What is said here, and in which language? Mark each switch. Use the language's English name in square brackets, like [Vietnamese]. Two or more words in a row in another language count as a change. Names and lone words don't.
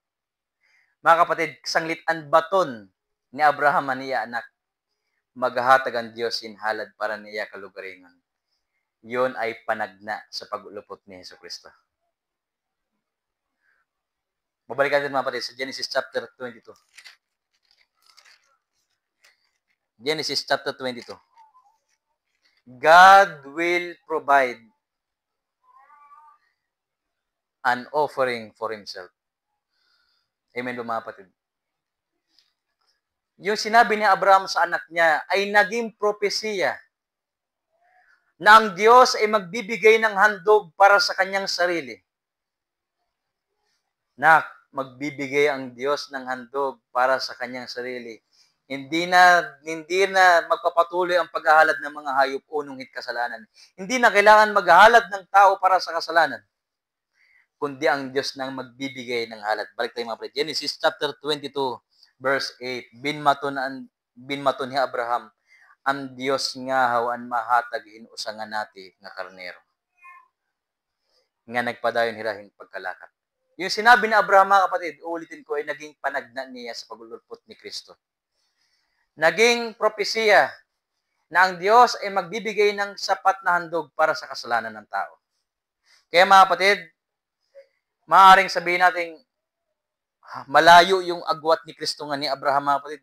[Filipino] Mga kapatid, [Waray] sanglitan baton ni Abraham niya anak, maghahatag ang Diyos inhalad para niya kalugaringon. [Filipino] Yon ay panagna sa paglupot ni Hesus Kristo. Mabalikan din mga kapatid sa Genesis chapter 22. Genesis chapter 22. [English] God will provide an offering for Himself. [Filipino] Amen mga kapatid. Yung sinabi ni Abraham sa anak niya ay naging propesiya na ang Diyos ay magbibigay ng handog para sa kanyang sarili. Na magbibigay ang Diyos ng handog para sa kanyang sarili. Hindi na magpapatuloy ang paghahalad ng mga hayop o nunghit kasalanan. Hindi na kailangan maghahalad ng tao para sa kasalanan, kundi ang Diyos nang magbibigay ng halad. Balik tayo mga kapatid. Genesis chapter 22, verse 8. [Waray] Binmaton ni Abraham, ang Diyos nga hawan mahatag inusangan nati nga karnero. Nga nagpadayon hirahin pagkalakat. [Filipino] Yung sinabi ni Abraham mga kapatid, uulitin ko, ay naging panagna niya sa paglulupot ni Kristo. Naging propesiya na ang Diyos ay magbibigay ng sapat na handog para sa kasalanan ng tao. Kaya mga kapatid, maaaring sabihin natin, malayo yung agwat ni Kristo nga ni Abraham mga kapatid.